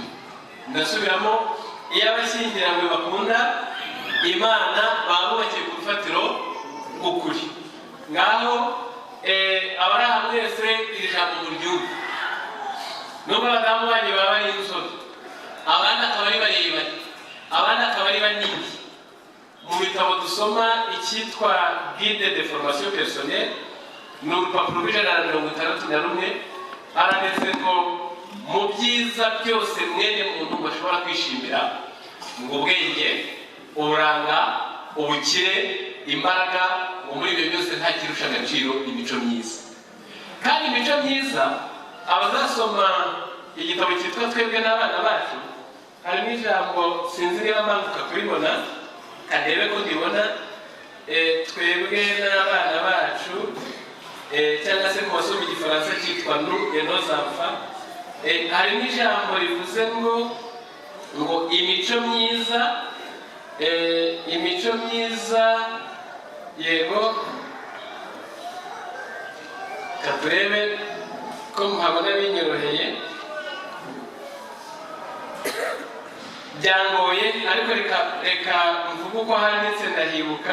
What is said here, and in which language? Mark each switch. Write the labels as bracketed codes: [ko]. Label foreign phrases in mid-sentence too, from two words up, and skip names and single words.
[rw] Ndasubiramo, iyo abashyingiranywe bakunda Imana baba bubakiye ku rufatiro rw'ukuri. Ngaho abari aha mwese iri jambo muryumve. Nubwo abadamu banyu baba ari inzobe, abandi akaba ari barebare, abandi akaba ari banini. Mu bitabo dusoma icyitwa Guide de formation personnelle, ni urupapuro rw'161, haranditse ngo mu byiza byose mwene muntu bashobora kwishimira ngo ubwenge, uburanga, ubukire, imbaraga, muri ibyo byose nta kirusha agaciro imico myiza. Kandi imico myiza, abazasoma igitabo cyitwa Twebwe n'Abana Bacu, harimo ijambo sinzi niba mbanguka kuribona, kandebe ko ndibona, twebwe n'abana bacu, cyangwa se ku basoma igifaransa cyitwa Nous et nos enfants. Harimo ijambo rivuze ngo imico myiza, imico myiza, yego katurebe ko muhabona binyoroheye, byangoye ariko reka mvuga uko handitse ndahibuka.